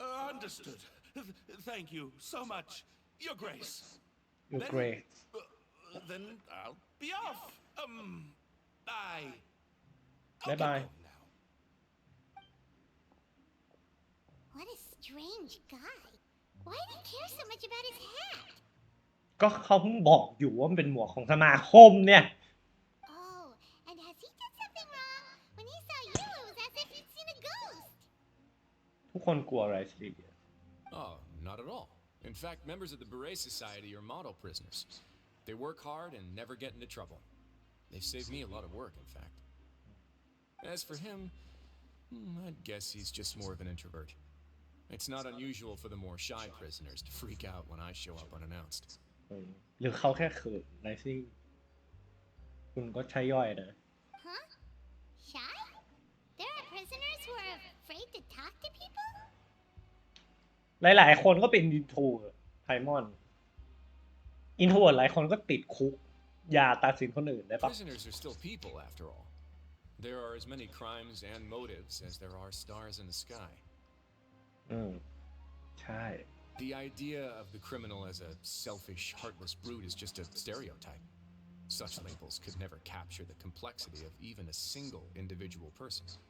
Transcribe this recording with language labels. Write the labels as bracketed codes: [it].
[en] Understood. Thank you so much, Your Grace. Your Then- Grace Then I'll be off. Bye. Bye bye. Now. What a strange guy. Why did he care so much about his hat? [th] ก็เขาเพิ่งบอกอยู่ว่ามันเป็นหมวกของสมาคมเนี่ย [en] Oh, and has he done something wrong? When he saw you, it was as if he'd seen a ghost. [th] ทุกคนกลัวไรซี่ [en] Oh, not at all. In fact, members of the Beret Society are model prisoners. They work hard and never get into trouble. They've saved me a lot of work, in fact. As for him, I'd guess he's just more of an introvert. It's not unusual for the more shy prisoners to freak out when I show up unannounced. [th] หรือเขาแค่เขินไรซี่คุณก็ใช้ย่อยนะ [en] Huh? Shy? There are prisoners who are afraid to talk to people? [th] หลายๆคนก็เป็นอินโทรไพมอนอินโทรหลายคนก็ติดคุกอย่าตัดสินคนอื่นได้ปะ [en] Prisoners are still people, after all. There are as many crimes and motives as there are stars in the sky. [th] ใช่ [en] The idea of the criminal as a selfish, heartless brute is just a stereotype. Such labels could never capture the complexity of even a single individual person.